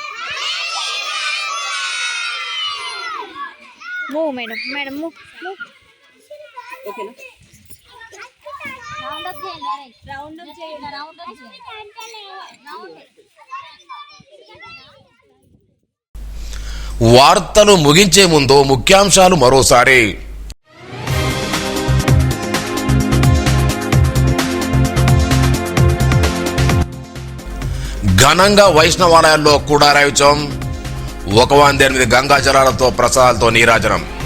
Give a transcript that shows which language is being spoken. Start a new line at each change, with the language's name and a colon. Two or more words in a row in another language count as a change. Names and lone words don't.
English: Move, madam. Madam, move. Okay, na? Round up
Telugu: చేయండి.
English: Round up
Telugu: చేయండి.
English: Round up
Telugu: చేయండి. వార్తలు ముగించే ముందు ముఖ్యాంశాలు మరోసారి. ఘనంగా వైష్ణవాలయాల్లో కూడారాయుచం, 108 గంగా జలాలతో ప్రసాదాలతో నీరాజనం.